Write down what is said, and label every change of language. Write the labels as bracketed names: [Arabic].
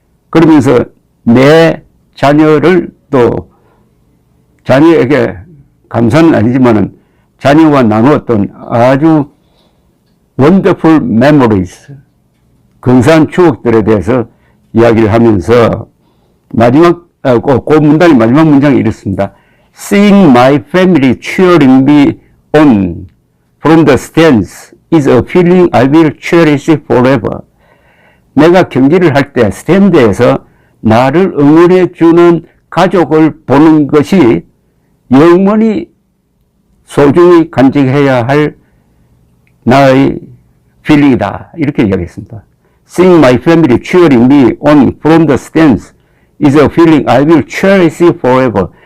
[Korean] 그러면서 내 자녀를 또 자녀에게 감사는 아니지만은 자녀와 나누었던 아주 [English] wonderful memories, [Korean] 근사한 추억들에 대해서 이야기를 하면서 마지막, 그 문단의 마지막 문장이 이렇습니다. [English] Seeing my family cheering me on from the stands is a feeling I will cherish forever. [Korean] 내가 경기를 할 때 스탠드에서 나를 응원해 주는 가족을 보는 것이 영원히 소중히 간직해야 할 나의 필링이다. 이렇게 이야기했습니다. [English] Seeing my family cheering me on from the stands is a feeling I will cherish forever.